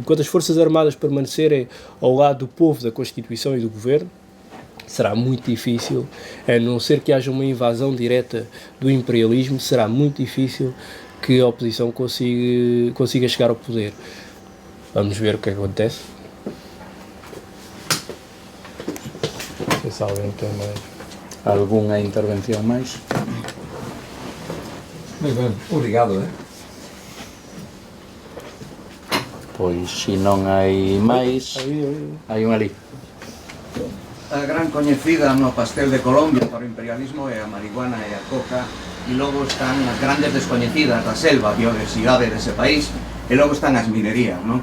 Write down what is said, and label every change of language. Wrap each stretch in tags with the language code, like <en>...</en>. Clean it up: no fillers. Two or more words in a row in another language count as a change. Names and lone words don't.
<pt>Enquanto as forças armadas permanecerem ao lado do povo, da Constituição e do governo, será muito difícil, a não ser que haja uma invasão direta do imperialismo, será muito difícil que a oposição consiga chegar ao poder. Vamos ver o que acontece. Não sei se alguém tem mais alguma intervenção mais?</pt> <gl>Moi ben, obrigado, Pois, se non hai máis, hai un ali. A gran coñecida no pastel de Colombia para o imperialismo é a marihuana e a coca, e logo están as grandes descoñecidas da selva, a biodiversidade dese país, e logo están as minerías, non?</gl>